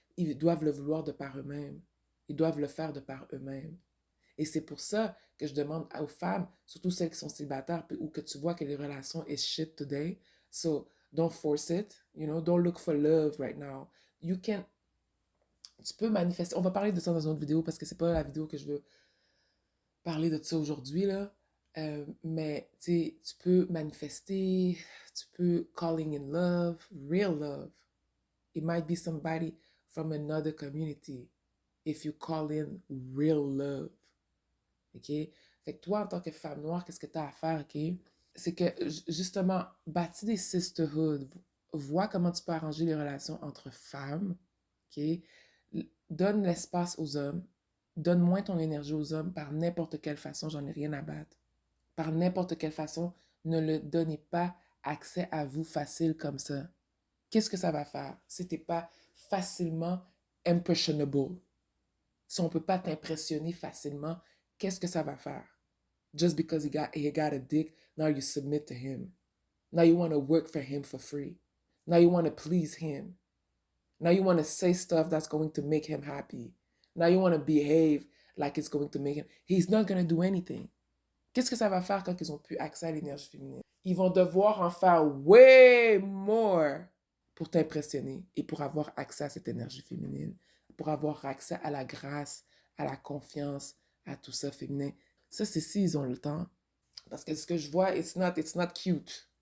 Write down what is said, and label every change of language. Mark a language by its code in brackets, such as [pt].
[fr] Ils doivent le vouloir de par eux-mêmes. Ils doivent le faire de par eux-mêmes. Et c'est pour ça que je demande aux femmes, surtout celles qui sont célibataires ou que tu vois que les relations [en] is shit today. So don't force it, you know, don't look for love right now. You can, [fr] tu peux manifester. On va parler de ça dans une autre vidéo parce que c'est pas la vidéo que je veux parler de ça aujourd'hui là. Mais tu peux manifester, tu peux [en] calling in love, real love. It might be somebody from another community if you call in real love. OK? [fr] Fait que toi, en tant que femme noire, qu'est-ce que tu as à faire, OK? C'est que, justement, bâtis des sisterhoods. Vois comment tu peux arranger les relations entre femmes, OK? Donne l'espace aux hommes. Donne moins ton énergie aux hommes par n'importe quelle façon. J'en ai rien à battre. par n'importe quelle façon. Ne le donnez pas accès à vous facile comme ça. Qu'est-ce que ça va faire si tu n'es pas facilement impressionable? Si on ne peut pas t'impressionner facilement, qu'est-ce que ça va faire? [en] Just because he got a dick, now you submit to him. Now you want to work for him for free. Now you want to please him. Now you want to say stuff that's going to make him happy. Now you want to behave like it's going to make him. He's not going to do anything. [fr] Qu'est-ce que ça va faire quand ils ont plus accès à l'énergie féminine? Ils vont devoir en faire [en] way more [fr] pour t'impressionner et pour avoir accès à cette énergie féminine, pour avoir accès à la grâce, à la confiance, à tout ça féminin. Ça, c'est s'ils ont le temps. Parce que ce que je vois, [en] it's not cute.